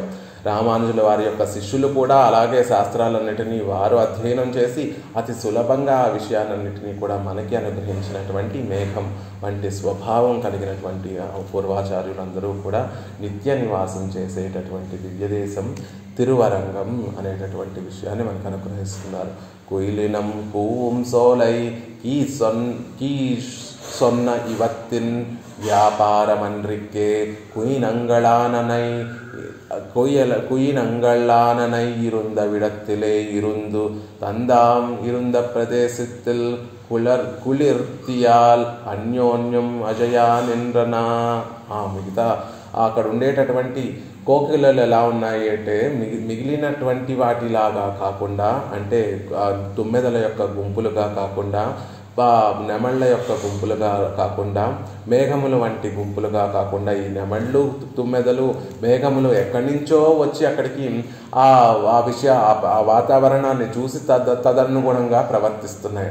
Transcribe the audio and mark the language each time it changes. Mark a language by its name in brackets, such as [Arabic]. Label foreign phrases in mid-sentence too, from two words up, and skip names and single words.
[Telugu] రామానుజుల వారి యొక్క శిష్యులు కూడా అలాగే శాస్త్రాలన్నిటినీ వారు అధ్యయనం చేసి అతి సులభంగా ఆ విషయాలన్నిటినీ కూడా మనకి అనుగ్రహించినటువంటి మేఘం వంటి స్వభావం కలిగినటువంటి పూర్వాచార్యులందరూ కూడా నిత్య నివాసం చేసేటటువంటి దివ్యదేశం తిరువరంగం అనేటటువంటి విషయాన్ని మనకు అనుగ్రహిస్తున్నారు. [Tamil] குயிலினம் பூம் சோலை கீ சொன்ன இவத்தின் வியாபாரமன்றிக்கே குயினங்களானனை இருந்த விடத்திலே இருந்து தந்தாம் இருந்த பிரதேசத்தில் குளிர்த்தியால் அன்யோன்யம் அழையா நின்றன. [Telugu] మిగతా అక్కడ ఉండేటటువంటి కోకిలలు ఎలా ఉన్నాయి అంటే మిగిలినటువంటి వాటిలాగా కాకుండా, అంటే తుమ్మెదల యొక్క గుంపులుగా కాకుండా, నెమళ్ళ యొక్క గుంపులుగా కాకుండా, మేఘములు వంటి గుంపులుగా కాకుండా, ఈ నెమళ్ళు తుమ్మెదలు మేఘములు ఎక్కడి నుంచో వచ్చి అక్కడికి ఆ వాతావరణాన్ని చూసి తదనుగుణంగా ప్రవర్తిస్తున్నాయి.